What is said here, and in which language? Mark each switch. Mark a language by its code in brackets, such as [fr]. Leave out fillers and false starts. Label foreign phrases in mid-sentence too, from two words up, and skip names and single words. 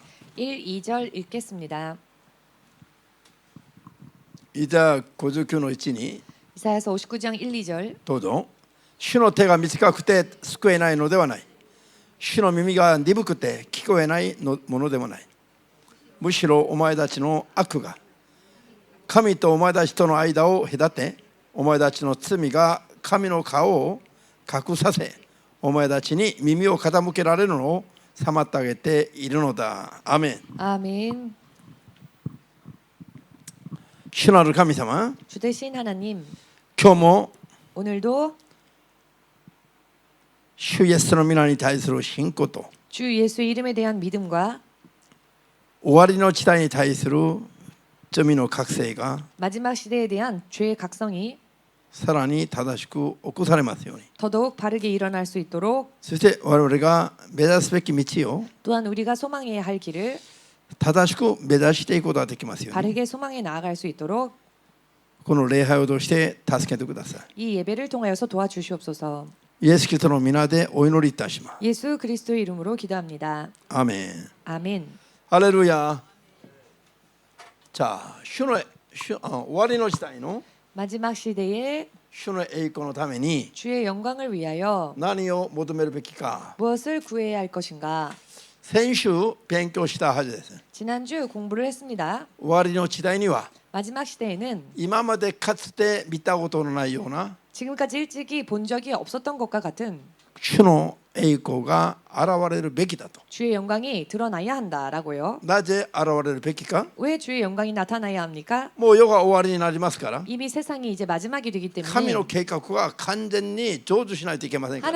[ko] 1, 2절 읽겠습니다. [ja] イザヤ59の1に [ko] 이사야서 59장 1, 2절. [ja] どうぞ。主の手が短くて救えないのではない。主の耳が鈍くて聞こえないものでもない。むしろお前たちの悪が神とお前たちとの間を隔て、お前たちの罪が神の顔を隠させ、お前たちに耳を傾けられるのを妨げているのだ。アメン。 [ko] 아멘. [ja] 主なる神様、 [ko] 주 되신 하나님, [ja] 今日も [ko] 오늘도 [ja] 主イエスの皆に対する信仰と [ko] 주 예수의 이름에 대한 믿음과 [ja] 終わりの地帯に対する罪の覚醒が [ko] 마지막 시대에 대한 죄의 각성이 [ja] さらに正しく起こされますように。 [ko] 더더욱 바르게 일어날 수 있도록, [ja] そして我々が目指すべき道を [ko] 또한 우리가 소망해야 할 길을 [ja] 正しく目指していくことができますように。 [ko] 바르게 소망해 나아갈 수 있도록 [ja] この礼拝を通して助けてくださ [ko] 이 예배를 통하여서 도와주시옵소서. [ja] い。イエス・キリストの皆でお祈りいたします。 [ko] 예수 그리스도의 이름으로 기도합니다. [ja] アーメン。 [ko] 아멘. [ja] ハレルヤ。じゃあ終わりの時代の [ko] 마지막 시대에 [ja] 主の栄光のために [ko] 주의 영광을 위하여 [ja] 何を求めるべきか、 [ko] 무엇을 구해야 할 것인가? [ja] 先週勉強したはずです。 [ko] 지난주 공부를 했습니다. [ja] 終わりの時代には [ko] 마지막 시대에는 [ja] 今までかつて見たことのないような [ko] 지금까지 일찍이 본 적이 없었던 것과 같은 [ja] 主の栄光が現れるべきだと。 [ko] 주의 영광이 드러나야 한다라고요. [ja] なぜ現れるべきか。 [ko] 왜 주의 영광이 나타나야 합니까? [ja] もう世が終わりになりますから、 [ko] 이미 세상이 이제 마지막이 되기 [ja] 神 [ko] 때문에 [ja] の計画が完全に成就しないといけませんから、